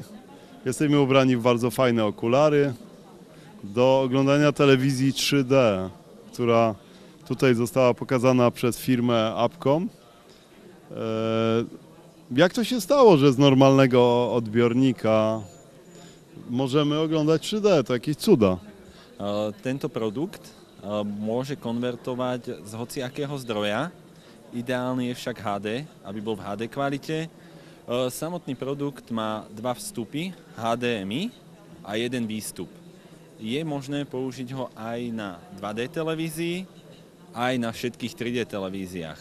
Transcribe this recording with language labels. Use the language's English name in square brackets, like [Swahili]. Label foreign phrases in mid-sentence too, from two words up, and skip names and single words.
[Polish] Jesteśmy ubrani w bardzo fajne okulary do oglądania telewizji 3D, która tutaj została pokazana przez firmę Appcom. Jak to się stało, że z normalnego odbiornika możemy oglądať 3D? To jakieś cuda. [Slovak] Tento produkt môže konvertovať z hociakého zdroja. Ideálny je však HD, aby bol v HD kvalite. Samotný produkt má dva vstupy, HDMI a jeden výstup. Je možné použiť ho aj na 2D televízii, aj na všetkých 3D televíziách.